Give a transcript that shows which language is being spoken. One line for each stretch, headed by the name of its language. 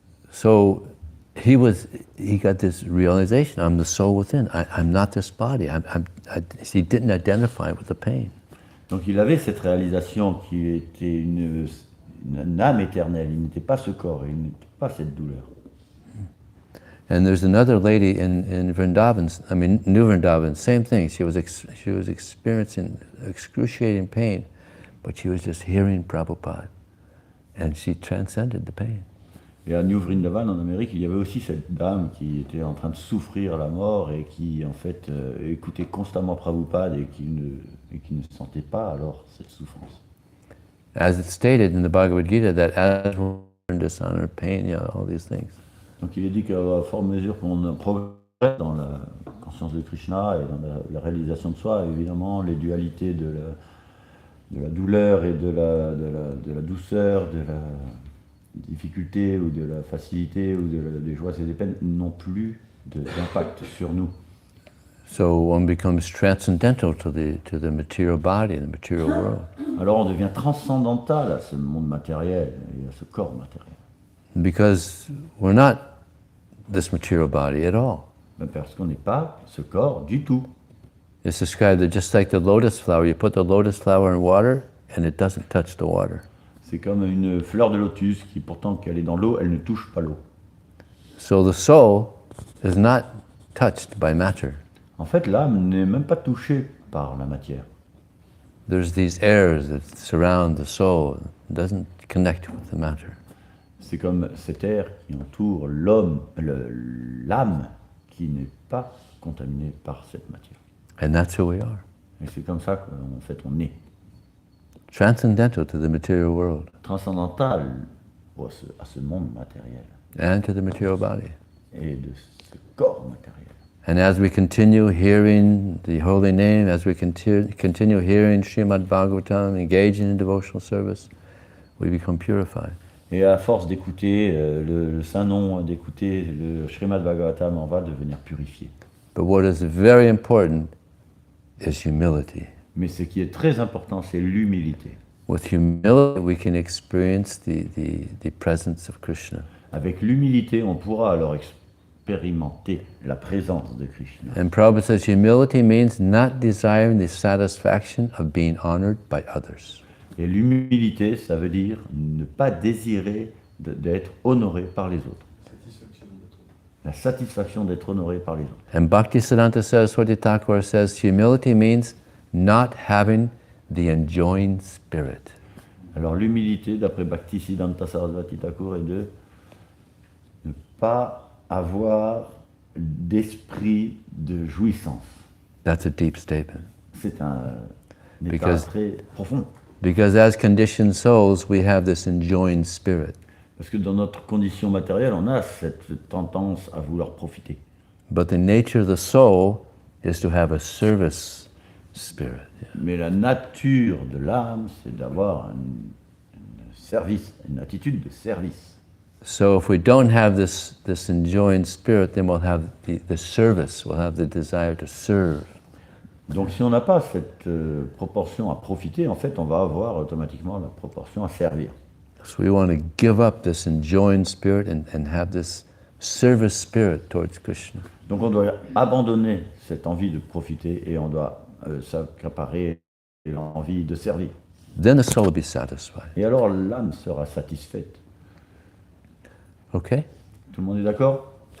English: So he got this realization: I'm the soul within. I'm not this body. He didn't identify with the pain.
French: Donc il avait cette réalisation qui était une âme éternelle. Il n'était pas ce corps, il n'était pas cette douleur.
English: And there's another lady in Vrindavan, New Vrindavan, same thing. She was experiencing excruciating pain, but she was just hearing Prabhupada, and she transcended the pain.
French: Et à New Vrindavan, en Amérique, il y avait aussi cette dame qui était en train de souffrir la mort et qui, en fait, écoutait constamment Prabhupada et qui ne sentait pas alors cette souffrance.
English: As it's stated in the Bhagavad Gita, that as we're in dishonor, pain, all these things.
French: Donc il est dit qu'à fort mesure qu'on progresse dans la conscience de Krishna et dans la réalisation de soi, évidemment, les dualités de la douleur et de la douceur, de la difficulté ou de la facilité ou des joies et des peines n'ont plus d'impact sur nous.
English: So one becomes transcendental to the material body, the material world.
French: Alors on devient transcendantal à ce monde matériel et à ce corps matériel.
English: Because we're not this material body at all.
French: Parce qu'on n'est pas ce corps du tout.
English: It's described that just like the lotus flower, you put the lotus flower in water and it doesn't touch the water.
French: C'est comme une fleur de lotus qui, pourtant qu'elle est dans l'eau, elle ne touche pas l'eau.
English: So the soul is not touched by matter.
French: En fait, l'âme n'est même pas touchée par la matière.
English: There's these airs that surround the soul, it doesn't connect with the matter.
French: C'est comme cet air qui entoure l'homme, l'âme, qui n'est pas contaminée par cette matière.
English: And that's who we are.
French: Et c'est comme ça qu'en fait on est.
English: Transcendental to the material world
French: Transcendantal à ce monde matériel
English: and to the material body.
French: et de ce corps matériel.
English: And as we continue hearing the holy name, as we continue hearing Srimad Bhagavatam, engaging in devotional service, we become purified.
French: Et à force d'écouter le saint nom, d'écouter le Srimad Bhagavatam, on va devenir purifié.
English: But what is very important is humility.
French: Mais ce qui est très important, c'est l'humilité.
English: With humility, we can experience the presence of Krishna.
French: Avec l'humilité, on pourra alors expérimenter la présence de Krishna.
English: And Prabhupada says humility means not desiring the satisfaction of being honored by others.
French: Et l'humilité, ça veut dire ne pas désirer d'être honoré par les autres. La satisfaction d'être honoré par les autres.
English: And Bhaktisiddhanta Saraswati Thakur says humility means not having the enjoying spirit.
French: Alors l'humilité, d'après Bhaktisiddhanta Saraswati Thakur, est de ne pas avoir d'esprit de jouissance.
English: That's a deep statement.
French: C'est un état très profond.
English: Because as conditioned souls, we have this enjoying spirit.
French: Parce que dans notre condition matérielle, on a cette tendance à vouloir profiter.
English: But the nature of the soul is to have a service spirit.
French: Mais la nature de l'âme, c'est d'avoir service, une attitude de service.
English: So if we don't have this enjoying spirit, then we'll have the service, we'll have the desire to serve.
French: Donc si on n'a pas cette proportion à profiter, en fait, on va avoir automatiquement la proportion à servir.
English: So we want to give up this enjoying spirit and have this service spirit towards Krishna.
French: Donc on doit abandonner cette envie de profiter et on doit s'accaparer l'envie de servir.
English: Then the soul will be satisfied.
French: Et alors l'âme sera satisfaite.
English: Okay?
French: Tout le monde est d'accord?